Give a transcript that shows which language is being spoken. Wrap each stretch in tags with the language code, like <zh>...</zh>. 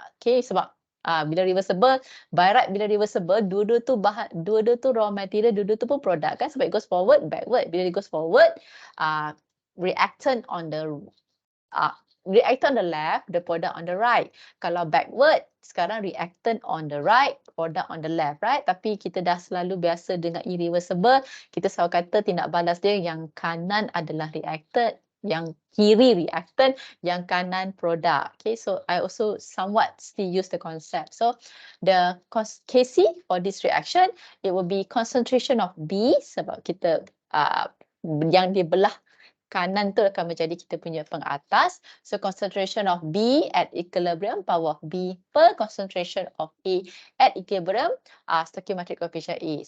<ms>Okay, sebab bila reversible,</ms> <en>by right</en> <ms>bila reversible, dua-dua tu raw material, dua-dua tu pun produk kan, sebab</ms> <en>it goes forward, backward.</en> <ms>Bila</ms> <en>it goes forward, reactant on the left, the product on the right.</en> <ms>Kalau</ms> <en>backward,</en> <ms>sekarang</ms> <en>reactant on the right, product on the left, right?</en> <ms>Tapi kita dah selalu biasa dengan irreversible, kita selalu kata tindak balas dia yang kanan adalah reactant, yang kiri reactant, yang kanan product.</ms> <en>Okay, so I also somewhat still use the concept. So the Kc for this reaction, it will be concentration of B</en> <ms>sebab kita yang dibelah kanan tu akan menjadi kita punya pengatas.</ms> <en>So concentration of B at equilibrium, power of B per concentration of A at equilibrium, stoichiometric coefficient A.</en>